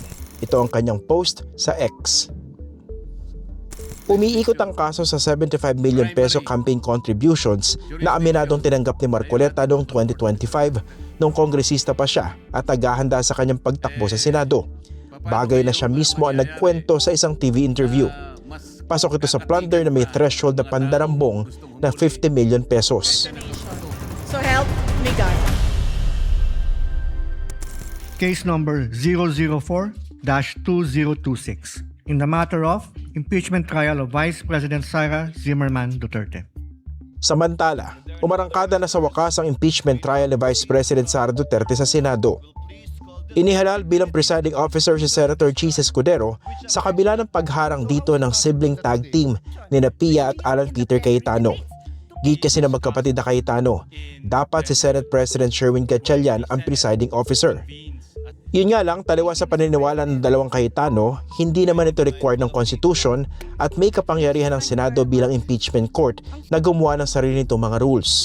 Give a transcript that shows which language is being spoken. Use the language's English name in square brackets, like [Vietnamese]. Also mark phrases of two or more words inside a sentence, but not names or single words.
[Filipino] Ito ang kanyang post sa X. Umiikot ang kaso sa 75 [English] million peso campaign contributions [Filipino] na aminadong tinanggap ni Marcoleta noong 2025 nung kongresista pa siya at naghahanda sa kanyang pagtakbo sa Senado. Bagay na siya mismo ang nagkwento sa isang TV interview. Pasok ito sa plunder na may threshold na pandarambong na 50 [English] million pesos. So help me God. Case number 004-2026 in the matter of impeachment trial of Vice President Sara Zimmerman Duterte. [Filipino] Samantala, umarangkada na sa wakas ang [English] impeachment trial [Filipino] ni Vice President Sara Duterte sa Senado. Inihalal bilang [English] presiding officer [Filipino] si Senator Chis Escudero sa kabila ng pagharang dito ng [English] sibling tag team [Filipino] ni Pia at Alan Peter Cayetano. Git kasi na magkapatid na Cayetano, dapat si Senate President Sherwin Gatchalian ang [English] presiding officer. [Filipino] Yun nga lang, taliwas sa paniniwala ng dalawang Cayetano, hindi naman ito required ng Constitution at may kapangyarihan ng Senado bilang [English] impeachment court [Filipino] na gumawa ng sarili nitong mga rules.